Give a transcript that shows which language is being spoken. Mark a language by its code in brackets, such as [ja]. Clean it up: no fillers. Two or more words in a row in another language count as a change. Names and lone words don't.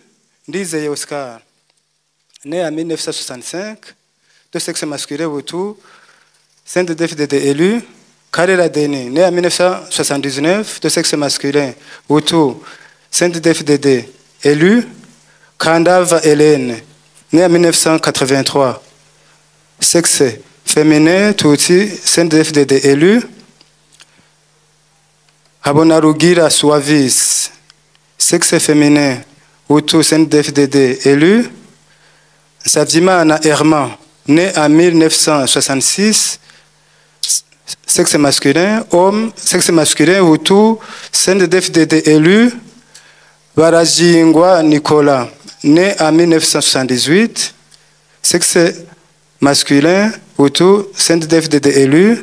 [fr] Ndizeye Oscar, né en 1965, de sexe masculin, Hutu CNDD-FDD élu. Karela Deni, né en 1979, de sexe masculin, Hutu CNDD-FDD élu. Kandava Hélène, née en 1983, sexe féminin, Tutsi CNDD-FDD élu. Habonarugira Suavis, sexe féminin, Hutu CNDD-FDD élu. Savimana Herman, né en 1966, sexe masculin, homme, sexe masculin, Hutu CNDD-FDD élu. Barajingwa Nicolas, né en 1978, sexe masculin, Hutu CNDD-FDD élu.